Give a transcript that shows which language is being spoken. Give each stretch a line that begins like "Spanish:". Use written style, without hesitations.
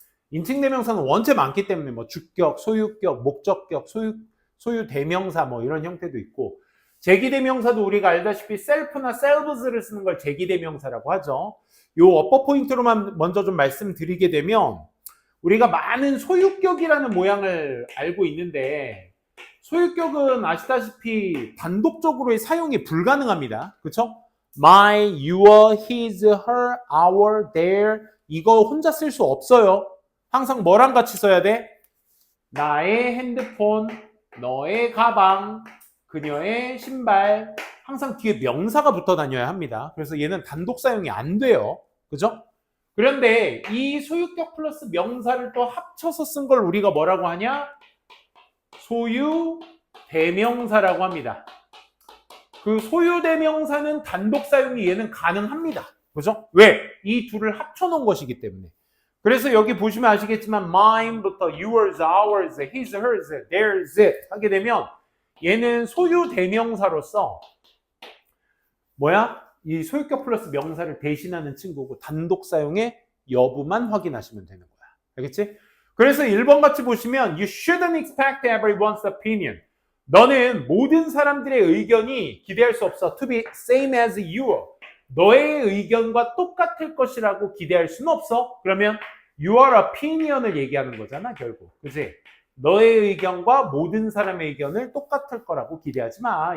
Korean: 인칭대명사는 원체 많기 때문에 뭐 주격, 소유격, 목적격, 소유대명사 뭐 이런 형태도 있고 제기대명사도 우리가 알다시피 self나 selves를 쓰는 걸 제기대명사라고 하죠. 요 어퍼 포인트로만 먼저 좀 말씀드리게 되면 우리가 많은 소유격이라는 모양을 알고 있는데 소유격은 아시다시피 단독적으로의 사용이 불가능합니다. 그렇죠? my, your, his, her, our, their 이거 혼자 쓸 수 없어요. 항상 뭐랑 같이 써야 돼? 나의 핸드폰, 너의 가방, 그녀의 신발 항상 뒤에 명사가 붙어 다녀야 합니다. 그래서 얘는 단독 사용이 안 돼요. 그죠? 그런데 이 소유격 플러스 명사를 또 합쳐서 쓴 걸 우리가 뭐라고 하냐? 소유 대명사라고 합니다. 그 소유 대명사는 단독 사용이 얘는 가능합니다. 그죠? 왜? 이 둘을 합쳐 놓은 것이기 때문에. 그래서 여기 보시면 아시겠지만 mine부터 yours, ours, his, hers, theirs 하게 되면 얘는 소유 대명사로서 뭐야? 이 소유격 플러스 명사를 대신하는 친구고 단독 사용의 여부만 확인하시면 되는 거야. 알겠지? 그래서 1번 같이 보시면
English: You shouldn't expect everyone's opinion.
Korean: 너는 모든 사람들의 의견이 기대할 수 없어.
English: To be same as you.
Korean: 너의 의견과 똑같을 것이라고 기대할 수는 없어. 그러면 your opinion을 얘기하는 거잖아, 결국. 그치? 너의 의견과 모든 사람의 의견을 똑같을 거라고 기대하지 마.